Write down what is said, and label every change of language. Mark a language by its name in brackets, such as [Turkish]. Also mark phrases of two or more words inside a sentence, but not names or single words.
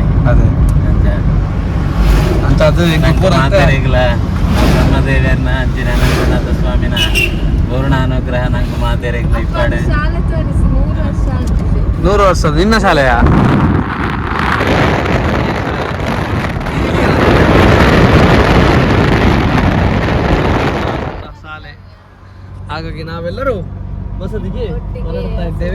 [Kannada] ಅದೇ [Tulu] ಅಂಚ [Kannada] ಅಂತ ಅದು [Tulu] ಮಾತಾಡಿಗ್ಲ ಬ್ರಹ್ಮದೇವಿಯರ್ನ ಅಂಚಿನ ಅನಂತನಾಥ ಸ್ವಾಮಿನ ಪೂರ್ಣ ಅನುಗ್ರಹ ನಂಗೆ ಮಾತಾಡಿಗ್ಲ ಇಪ್ಪಾಡೆ [Kannada] ಶಾಲೆ ತೋರಿಸಿ 100 ವರ್ಷ ಆಗ್ತಿದೆ. 100 ವರ್ಷದ ನಿನ್ನ ಶಾಲೆಯ ಶಾಲೆ. ಹಾಗಾಗಿ ನಾವೆಲ್ಲರೂ ಬಸದಿಗೆ ಹೊರಡ್ತಾ ಇದ್ದೇವೆ.